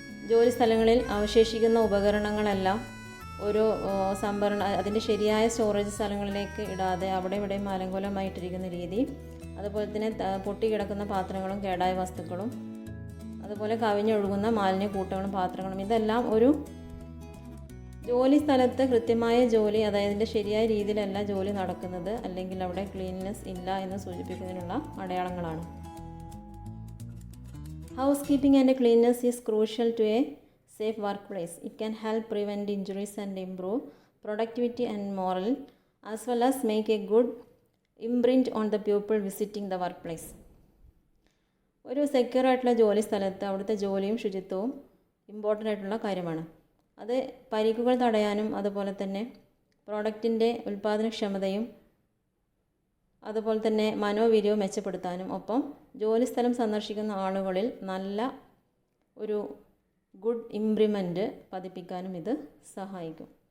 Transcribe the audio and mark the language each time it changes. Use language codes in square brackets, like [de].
[ml] ജോലി സ്ഥലങ്ങളിൽ അവശേഷിക്കുന്ന ഉപകരണങ്ങളെല്ലാം ഒരു അതിൻ്റെ ശരിയായ സ്റ്റോറേജ് സ്ഥലങ്ങളിലേക്ക് ഇടാതെ അവിടെ ഇവിടെയും അലങ്കോലമായിട്ടിരിക്കുന്ന രീതി, അതുപോലെ തന്നെ പൊട്ടിക്കിടക്കുന്ന പാത്രങ്ങളും കേടായ വസ്തുക്കളും, അതുപോലെ കവിഞ്ഞൊഴുകുന്ന മാലിന്യക്കൂട്ടങ്ങളും പാത്രങ്ങളും, ഇതെല്ലാം ഒരു ജോലി സ്ഥലത്ത് കൃത്യമായ ജോലി, അതായത് ഇതിൻ്റെ ശരിയായ രീതിയിലല്ല ജോലി നടക്കുന്നത്, അല്ലെങ്കിൽ അവിടെ ക്ലീൻനെസ് ഇല്ല എന്ന് സൂചിപ്പിക്കുന്നതിനുള്ള അടയാളങ്ങളാണ്. [en] Housekeeping and cleanness is crucial to a safe workplace. It can help prevent injuries and improve productivity and morale, as well as make a good imprint on the people visiting the workplace. [ml] ഒരു secure ആയിട്ടുള്ള ജോലി സ്ഥലത്ത് അവിടുത്തെ ജോലിയും ശുചിത്വവും important ആയിട്ടുള്ള കാര്യമാണ്. അത് പരിക്കുകൾ തടയാനും അതുപോലെ തന്നെ പ്രോഡക്റ്റിൻ്റെ ഉൽപ്പാദനക്ഷമതയും അതുപോലെ തന്നെ മനോവീര്യവും മെച്ചപ്പെടുത്താനും, ഒപ്പം ജോലിസ്ഥലം സന്ദർശിക്കുന്ന ആളുകളിൽ നല്ല ഒരു ഗുഡ് ഇംപ്രൂവ്മെൻറ്റ് പതിപ്പിക്കാനും ഇത് സഹായിക്കും.